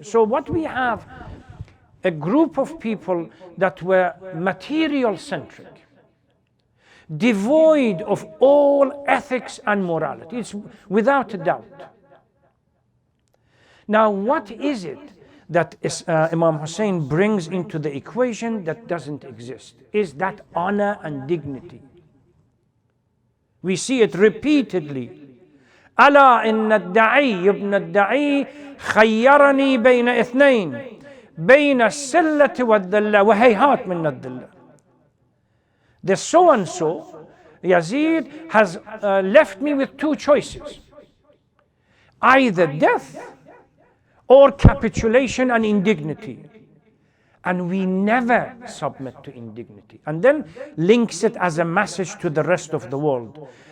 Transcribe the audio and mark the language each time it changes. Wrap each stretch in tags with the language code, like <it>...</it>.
<en>So what we have, a group of people that were material-centric, devoid of all ethics and morality. It's without a doubt. Now, what is it that Imam Hussein brings into the equation that doesn't exist? Is that honor and dignity. We see it repeatedly.</en> <ar>ألا إن الدعي ابن الدعي خيرني بين اثنين بين السلة والذلة وهيهات من الذلة.</ar> <en>The so and so, Yazid, has left me with two choices: either death or capitulation and indignity. And we never submit to indignity. And then links it as a message to the rest of the world.</en>